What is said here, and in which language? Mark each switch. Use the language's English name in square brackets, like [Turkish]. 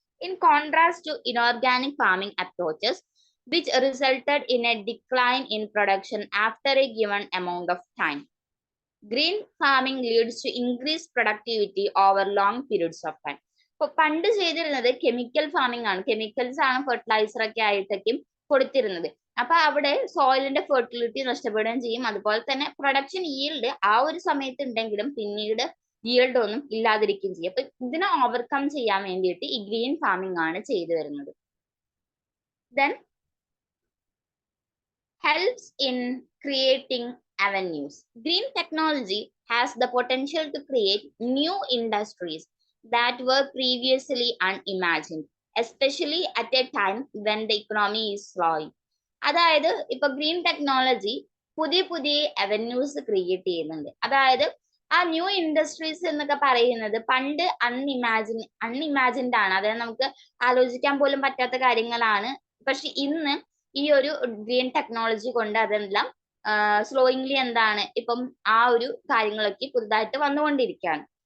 [English] In contrast to inorganic farming approaches which resulted in a decline in production after a given amount of time. Green farming leads to increased productivity over long periods of time. [Malayalam] ഇപ്പൊ പണ്ട് ചെയ്തിരുന്നത് chemical farming ആണ്, chemicals ആണ് fertiliser ഒക്കെ ആയിട്ടൊക്കെയും കൊടുത്തിരുന്നത്. അപ്പൊ അവിടെ സോയിലിന്റെ fertility നഷ്ടപ്പെടുകയും ചെയ്യും. അതുപോലെ തന്നെ പ്രൊഡക്ഷൻ ഈൽഡ് ആ ഒരു സമയത്ത് ഉണ്ടെങ്കിലും പിന്നീട് ഈൽഡ് ഒന്നും ഇല്ലാതിരിക്കുകയും ചെയ്യും. അപ്പൊ ഇതിനെ ഓവർകം ചെയ്യാൻ വേണ്ടിയിട്ട് ഈ ഗ്രീൻ ഫാമിംഗ് ആണ് ചെയ്തു വരുന്നത്. [English] Then helps in creating avenues. Green technology has the potential to create new industries that were previously unimagined, especially at a time when the economy is slowing. [Malayalam] അതായത് ഇപ്പൊ ഗ്രീൻ ടെക്നോളജി പുതിയ പുതിയ avenues create ചെയ്യുന്നുണ്ട്. അതായത് ആ new industries എന്നൊക്കെ പറയുന്നത് പണ്ട് അൺഇമാജിൻഡ് ആണ്, അതായത് നമുക്ക് ആലോചിക്കാൻ പോലും പറ്റാത്ത കാര്യങ്ങളാണ്. പക്ഷെ ഇന്ന് ഈ ഒരു ഗ്രീൻ ടെക്നോളജി കൊണ്ട് അതെല്ലാം സ്ലോയിങ്ലി എന്താണ് ഇപ്പം ആ ഒരു കാര്യങ്ങളൊക്കെ പുതുതായിട്ട് വന്നുകൊണ്ടിരിക്കുകയാണ്.